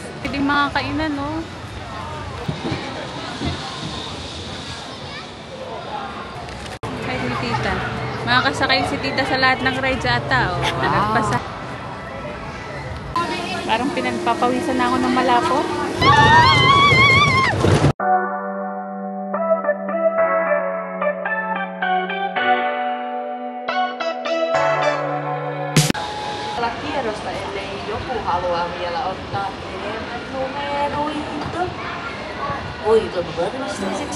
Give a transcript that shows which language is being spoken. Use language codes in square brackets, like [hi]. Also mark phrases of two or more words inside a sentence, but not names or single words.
[tl] Pwedeng mga kainan, no? Ay, si tita. Makakasakay si tita sa lahat ng rides ata, oh. Nagpasa. Parang pinagpapawisan na ako ng malapot. [fi] Kierrosta, ellei joku halua vielä ottaa enemmän numeroita voiton varmistamiseksi.